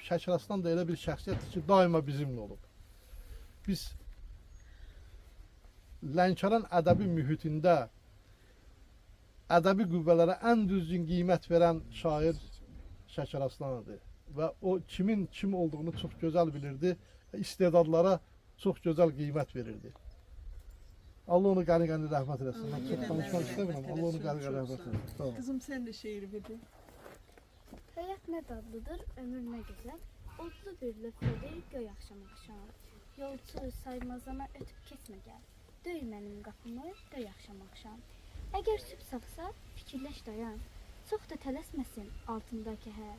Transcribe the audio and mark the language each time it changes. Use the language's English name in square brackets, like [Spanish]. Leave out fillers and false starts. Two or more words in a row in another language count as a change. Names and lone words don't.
[Azerbaijani] Şəkər Aslan da elə bir şəxsiyyətdir ki, daima bizimlə olub. Biz Lənkəran ədəbi mühitində ədəbi qüvvələrə ən düzgün qiymət verən şair Şəkər Aslanıdır. Və o kimin kim olduğunu çox gözəl bilirdi. İstedadlara çox gözəl qiymət verirdi. Allah onu qəni-qəni rəhmət eləsin. Mən çox danışmaq istəmirəm. Allah onu qəni-qəni rəhmət eləsin. [Turkish] Kızım sen de şiir bir de. [Azerbaijani] Həyat nə dadlıdır, ömür nə gözəl. Odlu bir lüfrədir, göy axşam axşam. Yolçu saymazana ötüb keçmə gəl. Döy mənim qapımı, döy axşam axşam. Əgər sübh sapsa, fikirləş dayan. Çox da tələsməsin altında kəhər.